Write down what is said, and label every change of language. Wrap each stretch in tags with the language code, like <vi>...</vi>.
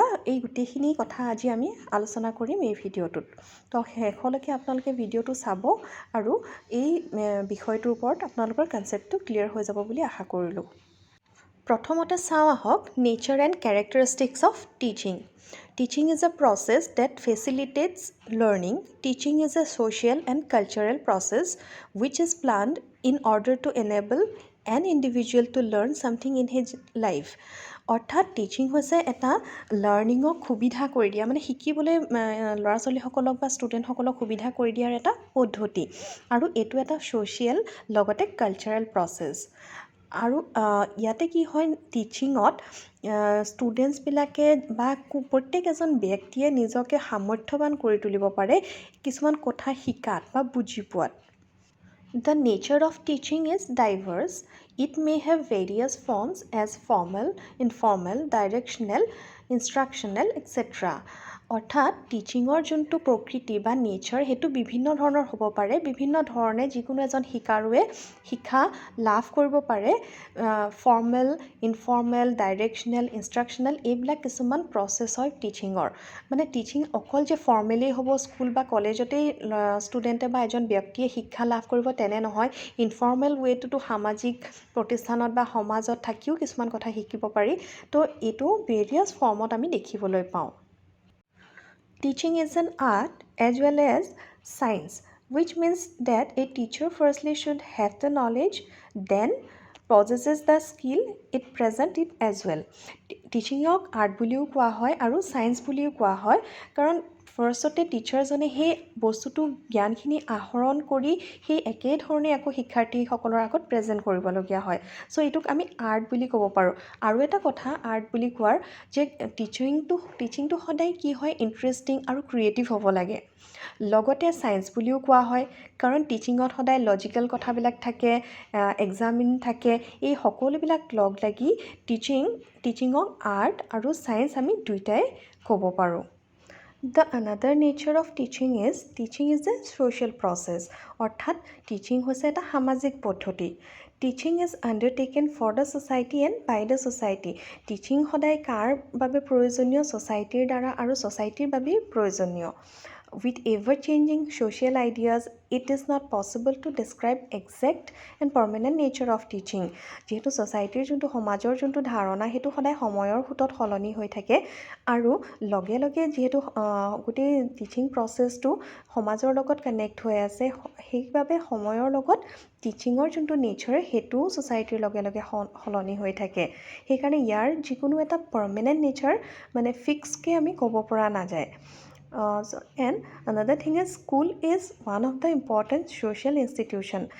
<as>এই গোটেইখিনি কথা আজি আমি আলোচনা কৰিম এই ভিডিঅ'টোত। তো শেষলৈকে আপোনালোকে ভিডিঅ'টো চাব আৰু এই বিষয়টোৰ ওপৰত আপোনালোকৰ কনচেপ্টটো ক্লিয়াৰ হৈ যাব বুলি আশা কৰিলোঁ। প্ৰথমতে চাওঁ আহক nature and characteristics of teaching.</as> <en>Teaching is a process that facilitates learning. Teaching is a social and cultural process which is planned in order to enable an individual to learn something in his life.</en> <as>অৰ্থাৎ teaching হৈছে এটা লাৰ্ণিঙক সুবিধা কৰি দিয়া, মানে শিকিবলৈ ল'ৰা ছোৱালীসকলক বা ষ্টুডেণ্টসকলক সুবিধা কৰি দিয়াৰ এটা পদ্ধতি, আৰু এইটো এটা ছ'চিয়েল লগতে কালচাৰেল প্ৰচেছ। আৰু ইয়াতে কি হয়, টিচিঙত ষ্টুডেণ্টছবিলাকে বা প্ৰত্যেক এজন ব্যক্তিয়ে নিজকে সামৰ্থ্যৱান কৰি তুলিব পাৰে কিছুমান কথা শিকাত বা বুজি পোৱাত।</as> <en>The nature of teaching is diverse. It may have various forms as formal, informal, directional, instructional, etc.</en> <as>অৰ্থাৎ টিচিঙৰ যোনটো প্ৰকৃতি বা নেচাৰ সেইটো বিভিন্ন ধৰণৰ হ'ব পাৰে। বিভিন্ন ধৰণে যিকোনো এজন শিকাৰুৱে শিক্ষা লাভ কৰিব পাৰে। ফৰ্মেল, ইনফৰ্মেল, ডাইৰেকশ্যনেল, ইনষ্ট্ৰাকশ্যনেল এইবিলাক কিছুমান প্ৰচেছ হয় টিচিঙৰ। মানে টিচিং অকল যে ফৰ্মেলেই হ'ব, স্কুল বা কলেজতেই ষ্টুডেণ্টে বা এজন ব্যক্তিয়ে শিক্ষা লাভ কৰিব তেনে নহয়। ইনফৰ্মেল ৱেটোতো সামাজিক প্ৰতিষ্ঠানত বা সমাজত থাকিও কিছুমান কথা শিকিব পাৰি। তো এইটো ভেৰিয়াছ ফৰ্মত আমি দেখিবলৈ পাওঁ।</as> <en>Teaching is an art as well as science, which means that a teacher firstly should have the knowledge, then possesses the skill it present it as well.</en> <as>টিচিঙক art বুলিও কোৱা হয় আৰু ছায়েন্স বুলিও কোৱা হয়, কাৰণ ফাৰ্ষ্টতে টিচাৰজনে সেই বস্তুটো জ্ঞানখিনি আহৰণ কৰি সেই একেধৰণে আকৌ শিক্ষাৰ্থীসকলৰ আগত প্ৰেজেণ্ট কৰিবলগীয়া হয়। ছ' এইটোক আমি আৰ্ট বুলি ক'ব পাৰোঁ। আৰু এটা কথা আৰ্ট বুলি কোৱাৰ যে টিচিংটো সদায় কি হয়, ইণ্টাৰেষ্টিং আৰু ক্ৰিয়েটিভ হ'ব লাগে। লগতে ছায়েন্স বুলিও কোৱা হয়, কাৰণ টিচিঙত সদায় লজিকেল কথাবিলাক থাকে, এক্সামিন থাকে। এই সকলোবিলাক লগ লাগি টিচিঙক আৰ্ট আৰু ছায়েন্স আমি দুইটাই ক'ব পাৰোঁ।</as> <en>The another nature of teaching is a social process.</en> <as>অৰ্থাৎ টিচিং হৈছে এটা সামাজিক পদ্ধতি।</as> <en>Teaching is undertaken for the society and by the society.</en> <as>Teaching সদায় কাৰ বাবে প্ৰয়োজনীয়? ছ'চাইটিৰ দ্বাৰা আৰু ছ'চাইটিৰ বাবেই প্ৰয়োজনীয়।</as> <en>With ever-changing social ideas, it is not possible to describe exact and permanent nature of teaching.</en> <as>যিহেতু ছ'চাইটিৰ যোনটো সমাজৰ যোনটো ধাৰণা সেইটো সদায় সময়ৰ সোঁতত সলনি হৈ থাকে, আৰু লগে লগে যিহেতু গোটেই টিচিং প্ৰচেছটো সমাজৰ লগত কানেক্ট হৈ আছে, সেইবাবে সময়ৰ লগত টিচিঙৰ যোনটো নেচাৰ সেইটোও ছ'চাইটিৰ লগে লগে সলনি হৈ থাকে। সেইকাৰণে ইয়াৰ যিকোনো এটা পাৰ্মানেণ্ট নেচাৰ মানে ফিক্সকৈ আমি ক'ব পৰা নাযায়।</as> <en>And another thing is school is one of the important social institution.</en>